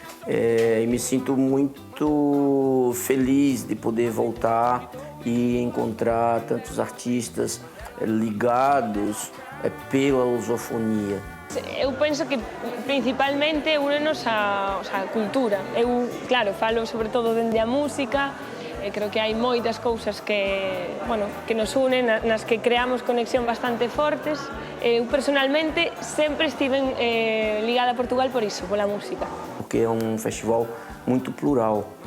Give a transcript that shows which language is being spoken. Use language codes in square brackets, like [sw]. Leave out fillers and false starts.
[pt] E me sinto muito feliz de poder voltar e encontrar tantos artistas ligados pela lusofonia. Eu penso que principalmente une-nos a cultura. [gl] Eu, claro, falo sobre todo dende a música. Creo que hai moitas cousas que nos unen, nas que creamos conexión bastante fortes. Eu, personalmente, sempre estive ligada a Portugal por iso, pola música. [pt] Porque é um festival muito plural.